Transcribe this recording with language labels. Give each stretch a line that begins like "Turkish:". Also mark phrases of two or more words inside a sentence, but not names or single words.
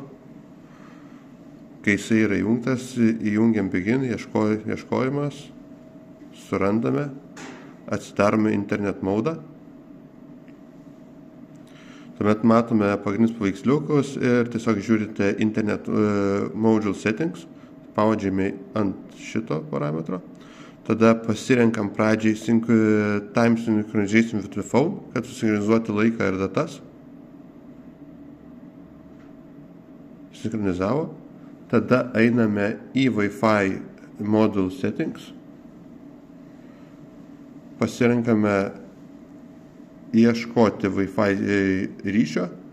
Lithuanian: Kai jisai yra įjungtas, įjungiam Begin, ieškojimas, surandame, atsidarome internet modą. Tuomet matome pagrindinius paveiksliukus ir tiesiog žiūrite
English: internet module settings,
Lithuanian: spaudžiame ant šito parametro. Tada pasirenkam pradžiai
English: time synchronization with the phone,
Lithuanian: kad susinchronizuoti laiką ir datas. Sinchronizavo. Tada einame į
English: Wi-Fi module settings.
Lithuanian: Pasirenkame ieškoti Wi-Fi ryšio.